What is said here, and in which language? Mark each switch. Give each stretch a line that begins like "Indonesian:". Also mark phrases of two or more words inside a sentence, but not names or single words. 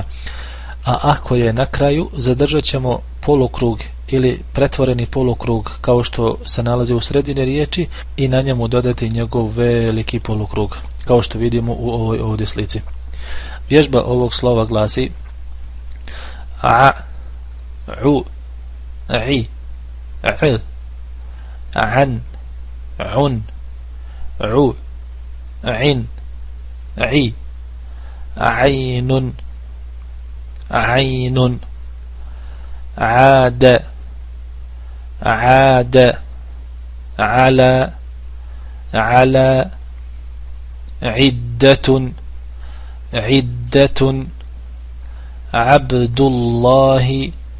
Bosnian: A ako je na kraju, zadržat ćemo polukrug ili pretvoreni polukrug kao što se nalazi u sredini riječi i na njemu dodati njegov veliki polukrug, kao što vidimo u ovoj ovdje slici. Vježba ovog slova glasi a, u, i, an, un, u, in, i,
Arabic: ainun, عين عاد على عدة عبد الله